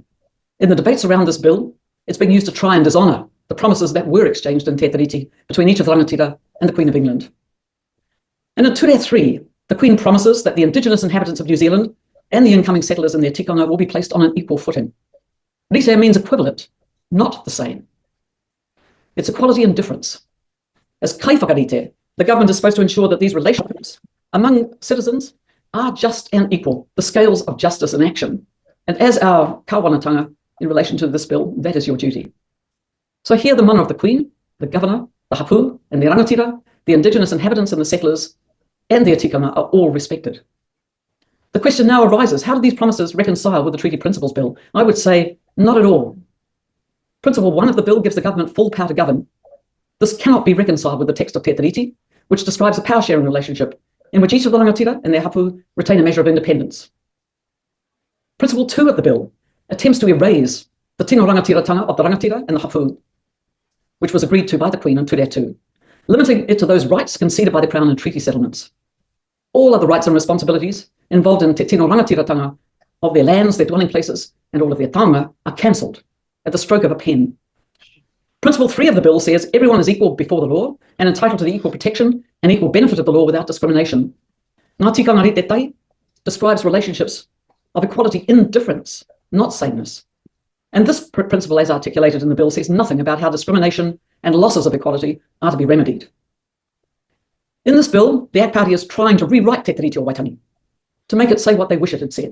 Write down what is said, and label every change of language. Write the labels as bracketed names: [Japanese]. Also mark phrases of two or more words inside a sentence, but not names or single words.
[English] In the debates around this bill, it's being used to try and dishonour the promises that were exchanged in Te Tiriti between each of the rangatira and the Queen of England. And in Ture 3, the Queen promises that the indigenous inhabitants of New Zealand and the incoming settlers in their tikanga will be placed on an equal footing. Rite means equivalent, not the same. It's equality and difference. As [Māori] kai whakarite, [English] the government is supposed to ensure that these relationships among citizens are just and equal, the scales of justice in action. And as our kāwanatanga in relation to this bill, that is your duty. So here the mana of the Queen, the Governor, the hapu, and the rangatira, the indigenous inhabitants and the settlers, and their tikanga are all respected. The question now arises, how do these promises reconcile with the Treaty Principles Bill? I would say, not at all. Principle 1 of the bill gives the government full power to govern. This cannot be reconciled with the text of Te Tiriti, which describes a power-sharing relationship in which each of the rangatira and their hapu retain a measure of independence. Principle 2 of the bill attempts to erase the [Māori] tino rangatiratanga [English] of the rangatira and the hapu, which was agreed to by the Queen in Ture 2, limiting it to those rights conceded by the Crown in treaty settlements. All other rights and responsibilities involved in [Māori] te tino rangatiratanga [English] of their lands, their dwelling places, and all of their taonga are cancelled at the stroke of a pen. Principle 3 of the bill says everyone is equal before the law and entitled to the equal protection and equal benefit of the law without discrimination. [Māori] Ngā tikanga rite tai [English] describes relationships of equality in difference, not sameness. And this principle, as articulated in the bill, says nothing about how discrimination and losses of equality are to be remedied. In this bill, the ACT Party is trying to rewrite Te Tiriti o Waitangi to make it say what they wish it had said.